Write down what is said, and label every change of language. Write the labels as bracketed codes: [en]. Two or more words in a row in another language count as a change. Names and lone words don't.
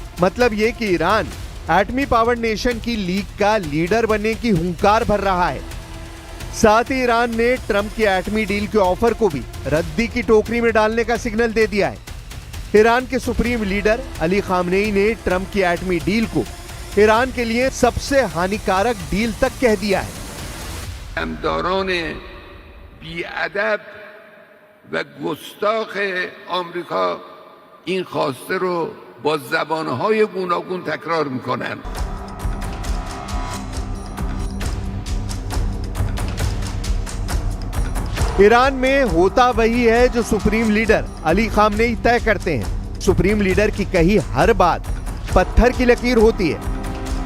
[hi] मतलब ये कि ईरान एटमी [en] power nation [hi] की लीग का लीडर बनने की हुंकार भर रहा है। साथ ही ईरान ने ट्रंप की एटमी डील के ऑफर को भी रद्दी की टोकरी में डालने का सिग्नल दे दिया है। ईरान के [en] supreme leader [hi] अली खामेनेई ने ट्रंप की एटमी डील को ईरान के लिए सबसे हानिकारक डील तक कह दिया है। [fa] و گستاخ آمریکا این خواسته رو با زبانهای گوناگون تکرار میکنن. [hi] ईरान में होता वही है जो [en] supreme leader [hi] अली खामेनेई तय करते हैं। [en] supreme leader [hi] की कही हर बात पत्थर की लकीर होती है।